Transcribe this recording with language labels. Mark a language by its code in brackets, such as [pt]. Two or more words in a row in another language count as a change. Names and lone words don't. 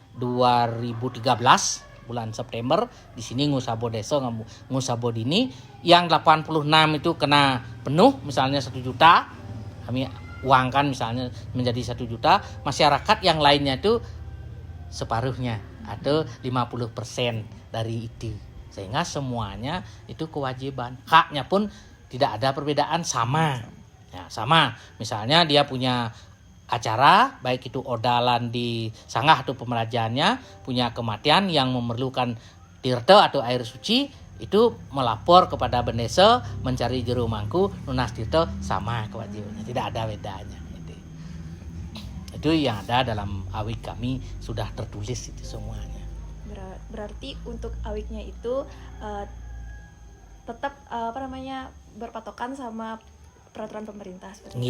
[id] 2013 bulan September di sini Ngusabo Deso, Ngusabo Dini, yang 86 itu kena penuh misalnya 1 juta, kami uangkan misalnya menjadi 1 juta, masyarakat yang lainnya itu separuhnya atau 50% dari itu, sehingga semuanya itu kewajiban, haknya pun tidak ada perbedaan, sama. Ya, sama. Misalnya dia punya acara, baik itu odalan di sanggah atau pemerajaannya, punya kematian yang memerlukan tirta atau air suci, itu melapor kepada Bendesa, mencari juru mangku, lunas tirta, sama kewajibannya, tidak ada bedanya. Itu yang ada dalam awig kami sudah tertulis itu semuanya. Berarti untuk awignya itu tetap berpatokan sama peraturan pemerintah seperti itu.